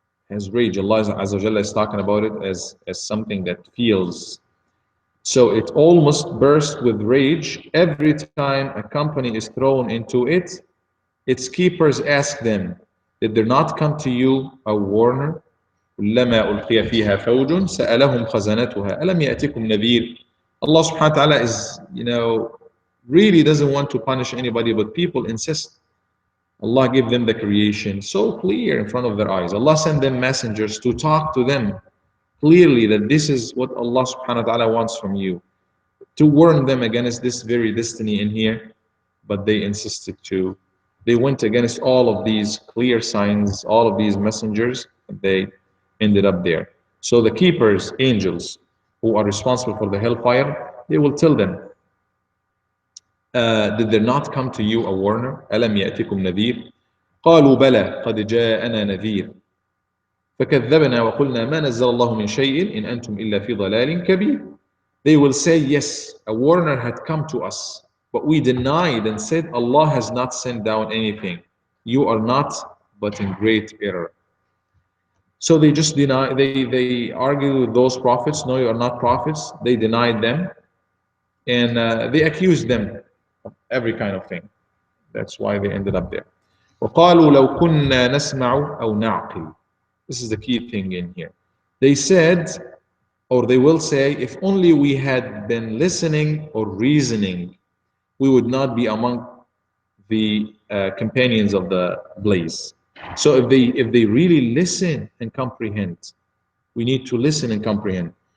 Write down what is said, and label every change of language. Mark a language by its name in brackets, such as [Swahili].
[English] As rage, Allah Azza wa Jalla is talking about it as something that feels. So it almost bursts with rage every time a company is thrown into it. Its keepers ask them, did there not come to you a warner? [Arabic] كلما ألقي فيها فوج سألهم خزنتها ألم يأتكم نذير. [English] Allah subhanahu wa ta'ala is, really doesn't want to punish anybody, but people insist. Allah gave them the creation so clear in front of their eyes. Allah sent them messengers to talk to them clearly that this is what Allah subhanahu wa ta'ala wants from you, to warn them against this very destiny in here, but they insisted to. They went against all of these clear signs, all of these messengers, and they ended up there. So the keepers, angels, who are responsible for the hellfire, they will tell them, did there not come to you a warner? [Arabic] ألم يأتكم نذير؟ قالوا بلى قد جاءنا نذير فكذبنا وقلنا ما نزل الله من شيء إن أنتم إلا في ضلال كبير. [English] They will say, yes, a warner had come to us, but we denied and said, Allah has not sent down anything. You are not but in great error. So they just deny, they argue with those prophets, no, you are not prophets. They denied them, and they accused them of every kind of thing. That's why they ended up there. [Arabic] وقالوا لو كنا نسمع أو نعقل. [English] This is the key thing in here. They said, or they will say, if only we had been listening or reasoning, we would not be among the companions of the blaze. So if they really listen and comprehend, we need to listen and comprehend.